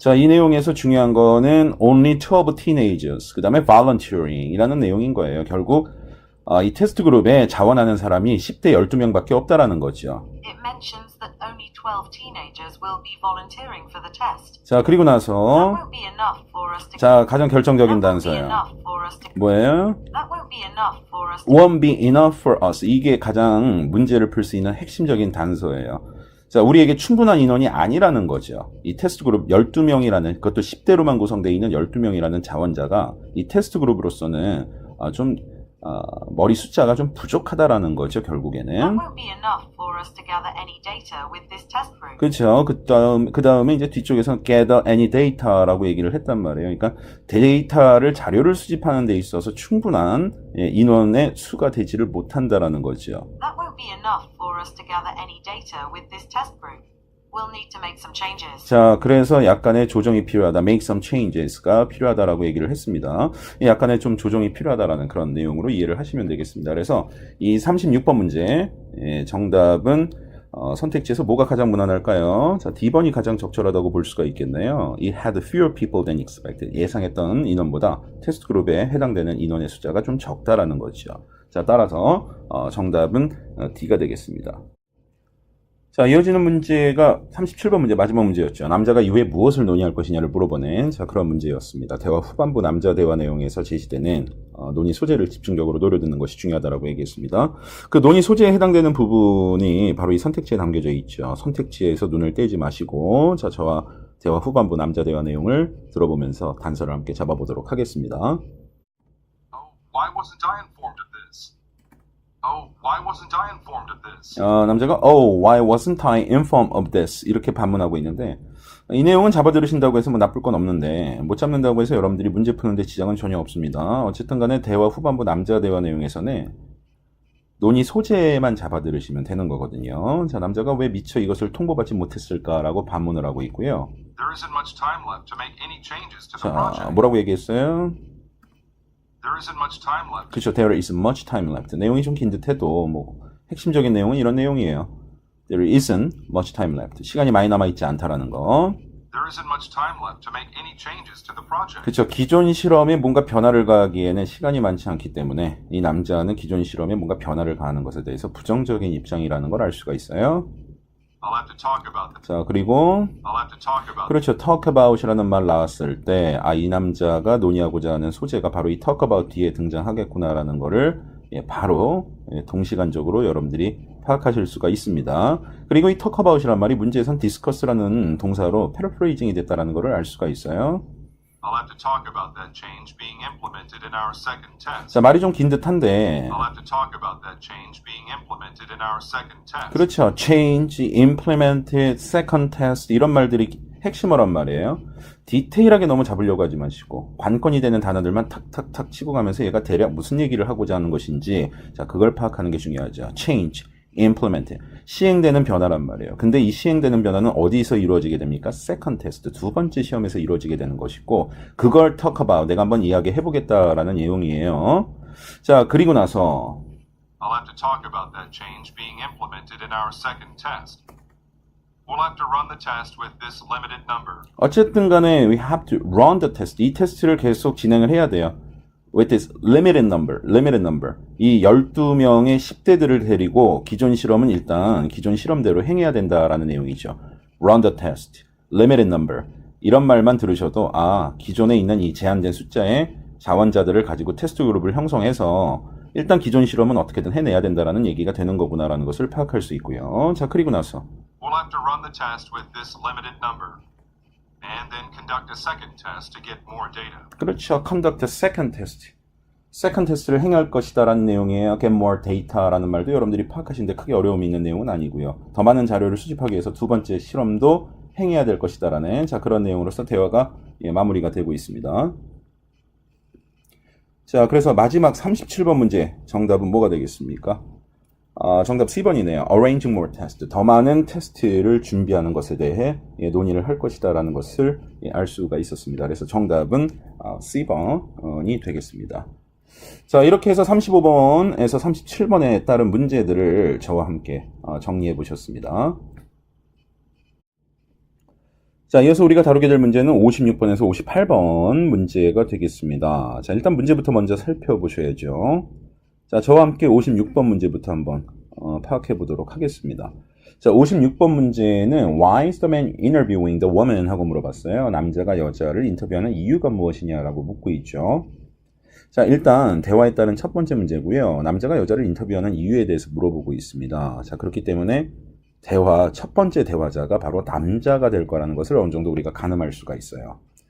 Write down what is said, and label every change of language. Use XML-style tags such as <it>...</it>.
<ko>자, 이 내용에서 중요한 거는</ko> <en>only 12 teenagers,</en> <ko>그 다음에 volunteering이라는 내용인 거예요. 결국 이 테스트 그룹에 자원하는 사람이 10대 12명밖에 없다라는 거죠.</ko> <en>It mentions that only 12 teenagers will be volunteering for the test.</en> <ko>자, 그리고</ko> <en>That</en> <ko>나서</ko> <en>won't be enough for us to.</en> <ko>자, 가장 결정적인</ko> <en>That won't be</en> <ko>단서예요.</ko> <en>enough for us to.</en> <ko>뭐예요?</ko> <en>That won't be enough for us to. Won't be enough for us.</en> <ko>이게 가장 문제를 풀 수 있는 핵심적인 단서예요. 자, 우리에게 충분한 인원이 아니라는 거죠. 이 테스트 그룹 12명이라는, 그것도 10대로만 구성되어 있는 12명이라는 자원자가 이 테스트 그룹으로서는 좀 머리 숫자가 좀 부족하다라는 거죠,</ko> <en>That</en> <ko>결국에는.</ko> <en>won't be enough for us to gather any data with this test group.</en> <ko>그렇죠. 그 다음에 이제 뒤쪽에서</ko> <en>gather any data</en> <ko>라고 얘기를 했단 말이에요. 그러니까 데이터를 자료를 수집하는 데 있어서 충분한 인원의 수가 되지를 못한다라는 거죠.</ko> <en>That won't be enough for us to gather any data with this test group. We'll need to make some changes.</en> <ko>자, 그래서 약간의 조정이 필요하다.</ko> <en>make some changes</en> <ko>가 필요하다라고 얘기를 했습니다. 약간의 좀 조정이 필요하다라는 그런 내용으로 이해를 하시면 되겠습니다. 그래서 이 36번 문제 정답은 선택지에서 뭐가 가장 무난할까요? 자, D번이 가장 적절하다고 볼 수가 있겠네요.</ko> <en>It had fewer people than expected.</en> <ko>예상했던 인원보다 테스트 그룹에 해당되는 인원의 숫자가 좀 적다라는 거죠. 자, 따라서 정답은 D가 되겠습니다. 자, 이어지는 문제가 37번 문제, 마지막 문제였죠. 남자가 이후에 무엇을 논의할 것이냐를 물어보는 그런 문제였습니다. 대화 후반부 남자 대화 내용에서 제시되는 논의 소재를 집중적으로 노려듣는 것이 중요하다고 얘기했습니다. 그 논의 소재에 해당되는 부분이 바로 이 선택지에 담겨져 있죠. 선택지에서 눈을 떼지 마시고 자, 저와 대화 후반부 남자 대화 내용을 들어보면서 단서를 함께 잡아보도록 하겠습니다.</ko> <en>Oh, why wasn't I informed of this? Oh, why wasn't I informed of this?</en> <ko>남자가</ko> <en>Oh, why wasn't I informed of this?</en> <ko>이렇게 반문하고 있는데 이 내용은 잡아들으신다고 해서 뭐 나쁠 건 없는데 못 잡는다고 해서 여러분들이 문제 푸는데 지장은 전혀 없습니다. 어쨌든 간에 대화 후반부 남자 대화 내용에서는 논의 소재만 잡아 들으시면 되는 거거든요. 자, 남자가 왜 미처 이것을 통보받지 못했을까라고 반문을 하고 있고요.</ko> <en>There isn't much time left to make any changes to the</en> <ko>자,</ko> <en>project.</en> <ko>뭐라고 얘기했어요?</ko> <en>There isn't much time left.</en> <ko>그렇죠.</ko> <en>There is much time left.</en> <ko>내용이 좀 긴 듯해도 뭐 핵심적인 내용은 이런 내용이에요.</ko> <en>There isn't much time left.</en> <ko>시간이 많이 남아있지 않다라는 거.</ko> <en>There isn't much time left to make any changes to the project.</en> <ko>그렇죠. 기존 실험에 뭔가 변화를 가하기에는 시간이 많지 않기 때문에 이 남자는 기존 실험에 뭔가 변화를 가하는 것에 대해서 부정적인 입장이라는 걸 알 수가 있어요.</ko> <en>I'll have to talk about that.</en> <ko>자, 그리고</ko> <en>I'll have to talk about that.</en> <ko>그렇죠. talk about이라는 말 나왔을 때 이 남자가 논의하고자 하는 소재가 바로 이 talk about 뒤에 등장하겠구나라는 거를 바로 동시간적으로 여러분들이 파악하실 수가 있습니다. 그리고 이 talk about이란 말이 문제에선 discuss라는 동사로 paraphrasing이 됐다는 것을 알 수가 있어요.</ko> <en>I'll have to talk about that change being implemented in our second test.</en> <ko>자, 말이 좀 긴 듯한데</ko> <en>I'll have to talk about that change being implemented in our second test.</en> <ko>그렇죠. change, implemented, second test 이런 말들이 핵심어란 말이에요. 디테일하게 너무 잡으려고 하지 마시고 관건이 되는 단어들만 탁탁탁 치고 가면서 얘가 대략 무슨 얘기를 하고자 하는 것인지 자 그걸 파악하는 게 중요하죠. change, implement, 시행되는 변화란 말이에요. 근데 이 시행되는 변화는 어디서 이루어지게 됩니까? second test, 두 번째 시험에서 이루어지게 되는 것이고 그걸 talk about, 내가 한번 이야기해보겠다라는 내용이에요. 자, 그리고 나서</ko> <en>I'll have to talk about that change being implemented in our second test. We'll have to run the test with this limited number.</en> <ko>어쨌든 간에</ko> <en>we have to run the test.</en> <ko>이 테스트를 계속 진행을 해야 돼요.</ko> <en>with this limited number.</en> <ko>이 12명의 10대들을 데리고 기존 실험은 일단 기존 실험대로 행해야 된다라는 내용이죠.</ko> <en>run the test, limited number.</en> <ko>이런 말만 들으셔도 기존에 있는 이 제한된 숫자의 자원자들을 가지고 테스트 그룹을 형성해서 일단 기존 실험은 어떻게든 해내야 된다라는 얘기가 되는 거구나라는 것을 파악할 수 있고요. 자, 그리고 나서</ko> <en>We'll have to run the test with this limited number, and then conduct a second test to get more data.</en> <ko>그렇죠.</ko> <en>conduct a second test.</en> <ko>second test를 행할 것이다라는 내용이에요.</ko> <en>get more data</en> <ko>라는 말도 여러분들이 파악하시는데 크게 어려움이 있는 내용은 아니고요. 더 많은 자료를 수집하기 위해서 두 번째 실험도 행해야 될 것이다라는 자 그런 내용으로서 대화가 마무리가 되고 있습니다. 자, 그래서 마지막 37번 문제 정답은 뭐가 되겠습니까? 정답 C번이네요.</ko> <en>Arranging more tests.</en> <ko>더 많은 테스트를 준비하는 것에 대해 논의를 할 것이다라는 것을 알 수가 있었습니다. 그래서 정답은 C번이 되겠습니다. 자, 이렇게 해서 35번에서 37번에 따른 문제들을 저와 함께 정리해 보셨습니다. 자, 이어서 우리가 다루게 될 문제는 56번에서 58번 문제가 되겠습니다. 자, 일단 문제부터 먼저 살펴보셔야죠. 자, 저와 함께 56번 문제부터 한번 파악해 보도록 하겠습니다. 자, 56번 문제는</ko> <en>Why is the man interviewing the woman?</en> <ko>하고 물어봤어요. 남자가 여자를 인터뷰하는 이유가 무엇이냐라고 묻고 있죠. 자, 일단 대화에 따른 첫 번째 문제고요. 남자가 여자를 인터뷰하는 이유에 대해서 물어보고 있습니다. 자, 그렇기 때문에 첫 번째 대화자가 바로 남자가 될 거라는 것을 어느 정도 우리가 가늠할 수가 있어요.</ko>